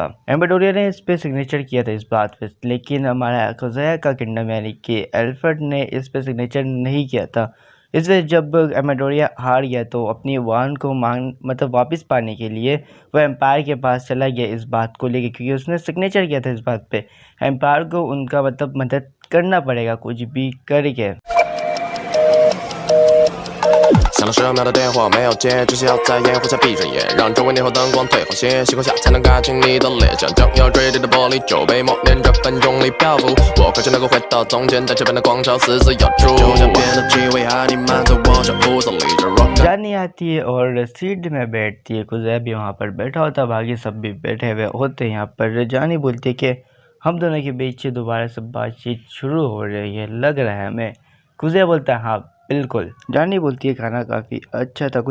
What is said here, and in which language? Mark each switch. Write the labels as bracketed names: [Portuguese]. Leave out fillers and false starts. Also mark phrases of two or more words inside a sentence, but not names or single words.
[Hindi] एम्बेडोरिया ने इस पे सिग्नेचर किया था इस बात पे, लेकिन हमारा खज़ाया का किंगडम यानी कि एल्फ्रेड ने इस पे सिग्नेचर नहीं किया था। इसलिए जब एमेडोरिया हार गया तो अपनी वान को मतलब वापस पाने के लिए वो एम्पायर के पास चला गया इस बात को लेके, क्योंकि उसने सिग्नेचर किया था इस बात पे। एम्पायर को उनका मतलब मदद करना पड़ेगा कुछ भी करके। [Chinese] 响了10秒的电话没有接，只需要在烟雾下闭着眼，让周围霓虹灯光退后些，细光下才能看清你的脸，像将要坠地的玻璃酒杯，默念着分钟里漂浮。我渴求能够回到从前，在这边的广场死死咬住。就像变得机会还弥漫在我小屋子里，这 rock [Hindi] जानी आती है और सीट में बैठती है। कुज़ै भी वहाँ पर बैठा होता है, बाकी सब भी बैठे हुए होते हैं। यहाँ पर जानी बोलती है कि हम दोनों के बीच दोबारा से बातचीत शुरू हो रही है, लग रहा है हमें। कुज़ै बोलता है हाँ बिल्कुल। जानी बोलती है खाना काफ़ी अच्छा था।